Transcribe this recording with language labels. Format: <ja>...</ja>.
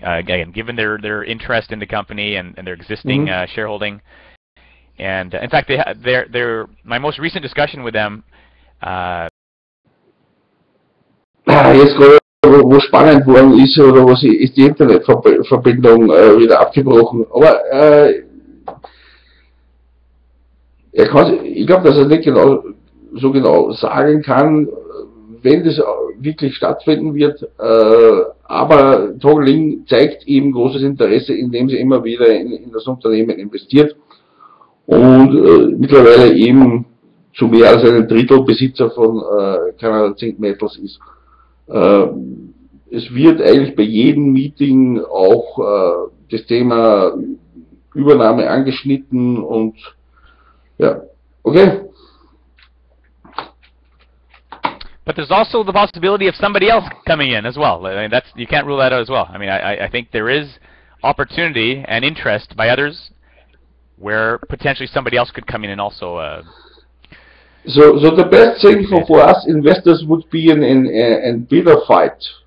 <en>Again, given their interest in the company and their existing shareholding. And in fact, my most recent discussion with them.</en> <de>Jetzt gerade, wo spannend worden ist, oder was ist die Internetverbindung wieder abgebrochen. Aber ich glaube, dass er nicht so genau sagen kann, wenn das wirklich stattfinden wird. Aber Tongling zeigt eben großes Interesse, indem sie immer wieder in das Unternehmen investiert. Und mittlerweile eben zu mehr als einem Drittel Besitzer von Canada Zinc Metals ist. Es wird eigentlich bei jedem Meeting auch das Thema Übernahme angeschnitten und ja, okay.</de> <en>But there's also the possibility of somebody else coming in as well. I mean, you can't rule that out as well. I mean, I think there is opportunity and interest by others where potentially somebody else could come in and also. So the best thing for us investors would be an bidder fight.</en>